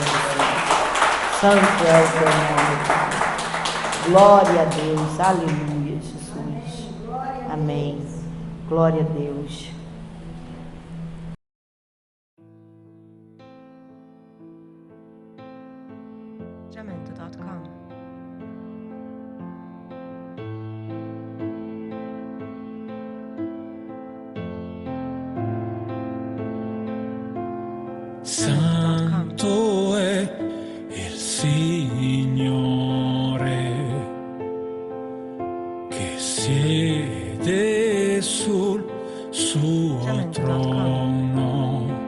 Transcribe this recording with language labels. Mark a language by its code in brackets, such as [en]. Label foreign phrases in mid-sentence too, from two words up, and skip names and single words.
[pt] Santo é o Teu nome, Pai. Glória a Deus. Aleluia, Jesus. Amém. Glória a Deus. Jamendo.com. [it] Santo è il Signore che siede sul suo trono.